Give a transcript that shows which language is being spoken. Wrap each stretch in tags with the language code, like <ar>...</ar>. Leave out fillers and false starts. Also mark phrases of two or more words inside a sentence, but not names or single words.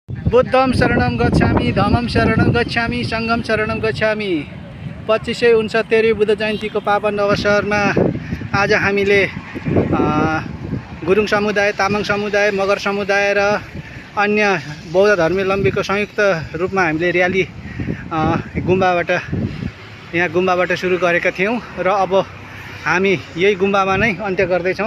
<pi>बुद्धं शरणं गच्छामि, धम्मं शरणं गच्छामि, सङ्घं शरणं गच्छामि।</pi> <ne>2569 बुद्ध जयन्तीको पावन अवसरमा आज हामीले गुरुङ समुदाय, तामाङ समुदाय, मगर समुदाय र अन्य बौद्ध धर्मावलम्बीको संयुक्त रूपमा हामीले र्याली यहाँ गुम्बाबाट सुरु गरेका थियौँ र अब हामी यही गुम्बामा नै अन्त्य गर्दैछौँ।</ne>